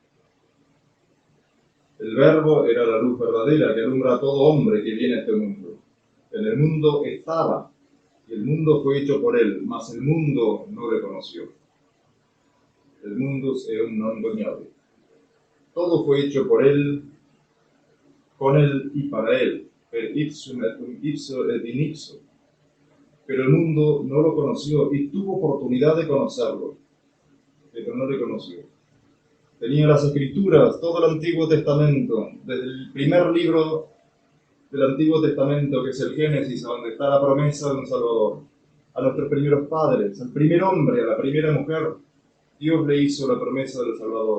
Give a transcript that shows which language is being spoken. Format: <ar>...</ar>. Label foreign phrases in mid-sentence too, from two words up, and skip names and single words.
<es>El Verbo era la luz verdadera que alumbra a todo hombre que viene a este mundo. En el mundo estaba, y el mundo fue hecho por él, mas el mundo no le conoció. El mundo es un non cognado. Todo fue hecho por él, con él y para él.</es> <la>Per ipsum et ipso et in ipso.</la> <es>Pero el mundo no lo conoció y tuvo oportunidad de conocerlo, pero no le conoció. Tenía las Escrituras, todo el Antiguo Testamento, desde el primer libro del Antiguo Testamento, que es el Génesis, donde está la promesa de un Salvador, a nuestros primeros padres, al primer hombre, a la primera mujer, Dios le hizo la promesa del Salvador.</es>